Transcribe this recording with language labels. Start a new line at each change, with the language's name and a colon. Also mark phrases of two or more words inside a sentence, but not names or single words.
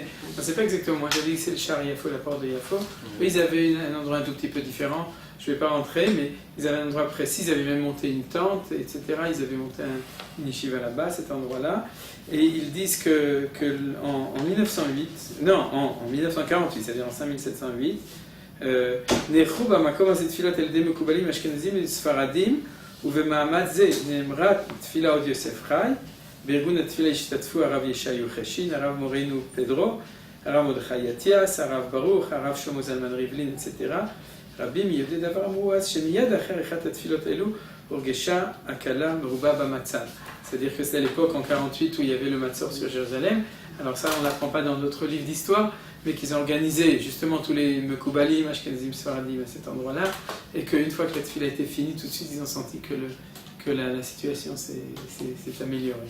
French: Je ne sais pas exactement, moi j'avais dit que c'est le char Yafo, la porte de Yafo, eux ils avaient un endroit un tout petit peu différent, je ne vais pas rentrer, mais ils avaient un endroit précis, ils avaient même monté une tente, etc. Ils avaient monté une yeshiva là-bas, cet endroit-là. Et ils disent qu'en 1948, c'est-à-dire en 5708,
Hebrew: נעשו במקום הזה תפילות על ידי מקובלים אשכנזים וספרדים ובמעמד זה נאמרה תפילה עוד יוסף חי, בארגון התפילה השתתפו הרב ישעיהו חשין, הרב מורנו פדרו, הרב מרדכי אטיאס, הרב ברוך, הרב שלמה זלמן ריבלין, etc. רבים מיהודי דבר אמרו אז שמיד אחרי אחת התפילות האלו הורגשה הקלה מרובה במצב.
French: C'est-à-dire que c'était l'époque en 48 où il y avait le Matzor sur Jérusalem. Alors ça, on ne l'apprend pas dans d'autres livres d'histoire, mais qu'ils ont organisé justement tous les
Hebrew: מקובלים, אשכנזים, ספרדים
French: à cet endroit-là, et qu'une fois que la tefila était finie, tout de suite ils ont senti que la situation s'est améliorée.